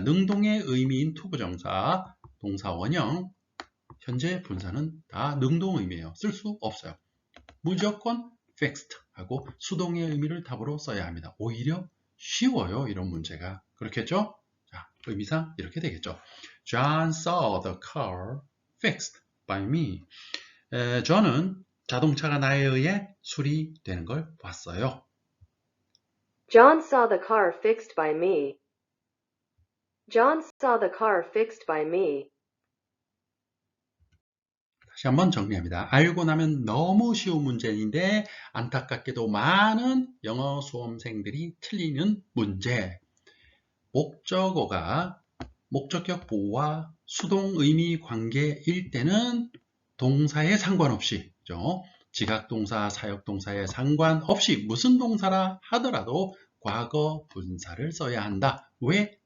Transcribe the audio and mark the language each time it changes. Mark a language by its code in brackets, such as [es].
[ko] 능동의 의미인 투부정사, 동사 원형, 현재 분사는 다 능동 의미예요. 쓸 수 없어요. 무조건 fixed 하고 수동의 의미를 답으로 써야 합니다. 오히려 쉬워요. 이런 문제가. 그렇겠죠? 자, 의미상 이렇게 되겠죠. [en] John saw the car fixed by me. [ko] 저는 자동차가 나에 의해 수리되는 걸 봤어요. [en] John saw the car fixed by me. John saw the car fixed by me. [ko] 다시 한번 정리합니다. 알고 나면 너무 쉬운 문제인데 안타깝게도 많은 영어 수험생들이 틀리는 문제. 목적어가 목적격 보호와 수동 의미 관계일 때는 동사에 상관없이, 지각동사, 사역동사에 상관없이 무슨 동사라 하더라도 과거 분사를 써야 한다. 왜?